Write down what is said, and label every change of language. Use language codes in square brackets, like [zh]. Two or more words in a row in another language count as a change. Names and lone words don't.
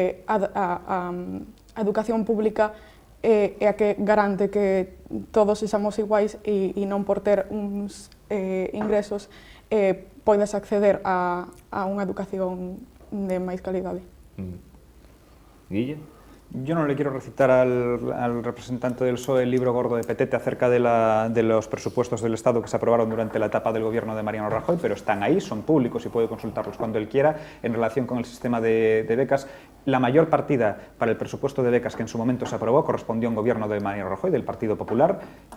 [gl] a educación pública é a que garante que todos sexamos iguais e non por ter uns ingresos podes acceder a unha educación de máis calidade. Guille? [es] Yo no le quiero recitar al representante del PSOE el libro gordo de Petete acerca de los presupuestos del Estado que se aprobaron durante la etapa del gobierno de Mariano Rajoy, pero están ahí, son públicos y puede consultarlos cuando él quiera. En relación con el sistema de becas, la mayor partida para el presupuesto de becas que en su momento se aprobó correspondió a un gobierno de Mariano Rajoy, del Partido Popular.